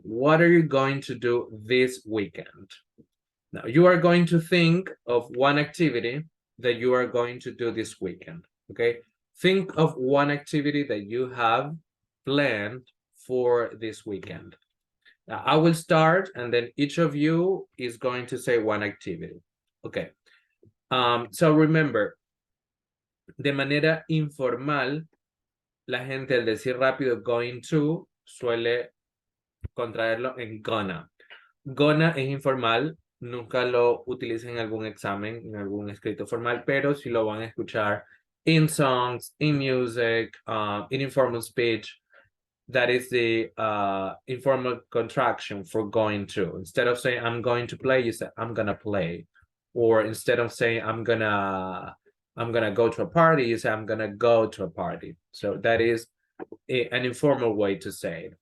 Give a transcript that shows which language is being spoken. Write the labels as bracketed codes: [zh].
[en] What are you going to do this weekend? Now, you are going to think of one activity that you are going to do this weekend, okay? Think of one activity that you have planned for this weekend. Now, I will start, and then each of you is going to say one activity, okay? [es] So remember, de manera informal, la gente al decir rápido going to suele contraerlo en gonna. Gonna es informal, nunca lo utilicen en algún examen, en algún escrito formal, pero sí lo van a escuchar [en] in songs, in music, in informal speech. That is the informal contraction for going to. Instead of saying I'm going to play, you say I'm gonna play. Or instead of saying I'm gonna go to a party, you say I'm gonna go to a party. So that is an informal way to say it.